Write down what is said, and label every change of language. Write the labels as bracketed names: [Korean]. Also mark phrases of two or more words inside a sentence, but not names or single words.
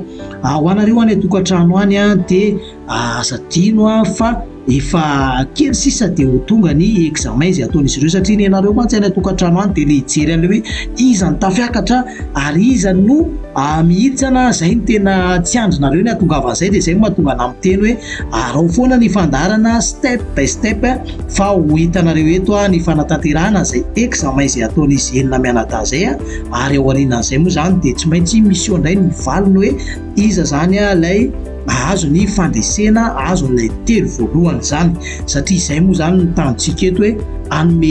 [Malagasy] Ho anareo any tokantrano any dia azadino fa efa kely sisa dia ho tonga ny examen izay ataon'izy ireo, satria ny ianareo mantsy any tokantrano any dia le hijery an'ilay hoe iza ny tafiakatra ary iza no mihitsana, izay ny tena tsy andrinareo ny atongavan'izay, dia izay mahatonga na miteny hoe arao foana ny fandarana step by step fa ho hitanareo eto ny fanatanterahana izay examen izay ataon'izy enina mianadahy zay ary ao aorianan'izay moa zany dia tsy maintsy misy eo indray ny valiny hoe iza zany ilay azo ny fandresena, azo n'ilay telo voalohany zany, satria izay moa zany ny tanontsika eto hoe anome